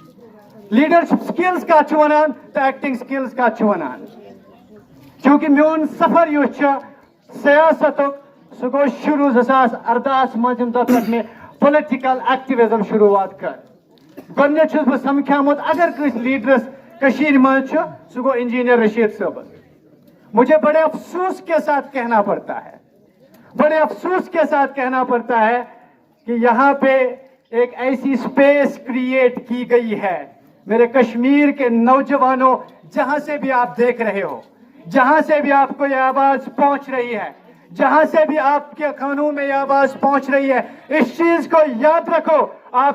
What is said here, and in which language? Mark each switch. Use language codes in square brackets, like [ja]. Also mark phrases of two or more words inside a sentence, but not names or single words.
[en] leadership skills [ks] کتھ چھُ ونان تہٕ [en] acting skills [ks] کتھ چھُ ونان چوٗنکہِ میون سفر یُس چھُ سیاستُک سُہ گوٚو شروٗع 2018 منٛز ییٚمہِ دۄہ پٮ۪ٹھ مےٚ [en] political activism [ks] شروٗعات کٔر گۄڈٕنیتھ چھُس بہٕ سمکھیومُت اگر کٲنٛسہِ لیڈرس کٔشیٖرِ منٛز چھُ سُہ گوٚو انجینئر رشید صٲبس [ur] مجھے بڑے افسوس کے ساتھ کہنا پڑتا ہے بڑے افسوس کے ساتھ کہنا پڑتا ہے کہ یہاں پہ ایک ایسی [en] space create [ur] کی گئی ہے میرے کشمیر کے نوجوانوں جہاں سے بھی آپ دیکھ رہے ہو جہاں سے بھی آپ کو یہ آواز پہنچ رہی ہے جہاں سے بھی آپ کے کانوں میں یہ آواز پہنچ رہی ہے اس چیز کو یاد رکھو آپ